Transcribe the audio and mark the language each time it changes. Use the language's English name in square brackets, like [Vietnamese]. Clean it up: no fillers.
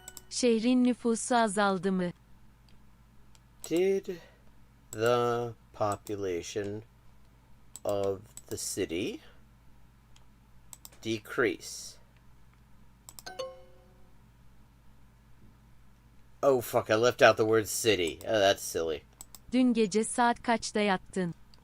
[Turkish] Şehrin nüfusu azaldı mı? [English] Did the population of the city decrease? Oh fuck, I left out the word city. Oh, that's silly. [Turkish] Dün gece saat kaçta yattın?